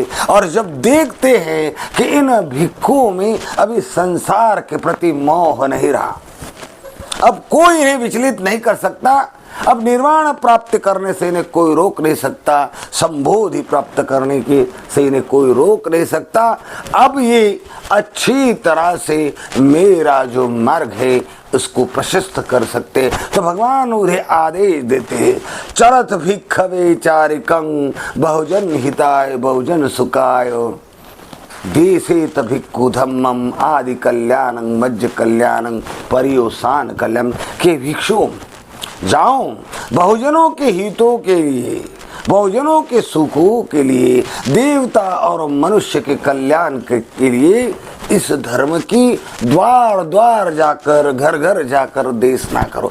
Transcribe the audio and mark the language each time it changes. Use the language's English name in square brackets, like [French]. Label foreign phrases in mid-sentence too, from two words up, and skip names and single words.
[Hindi] और जब देखते हैं कि इन भिक्षुओं में अभी संसार के प्रति मोह नहीं रहा, अब कोई इन्हें विचलित नहीं कर सकता, अब निर्वाण प्राप्त करने से इन्हें कोई रोक नहीं सकता, संबोधि प्राप्त करने के से इन्हें कोई रोक नहीं सकता। अब ये अच्छी तरह से मेरा जो मार्ग है उसको प्रशस्त कर सकते, तो भगवान उन्हें आदेश देते हैं, [Pali] चरत भिक्षवे चारिकं बहुजन हिताय बहुजन सुखाय देशे भिक्खु धम्मम आदि कल्याणं मज्ज कल्याणं परियोसान कल्याण। [Hindi] के भिक्षु जाओ बहुजनों के हितों के लिए, बहुजनों के सुखों के लिए, देवता और मनुष्य के कल्याण के लिए इस धर्म की द्वार द्वार जाकर, घर घर जाकर देशना करो।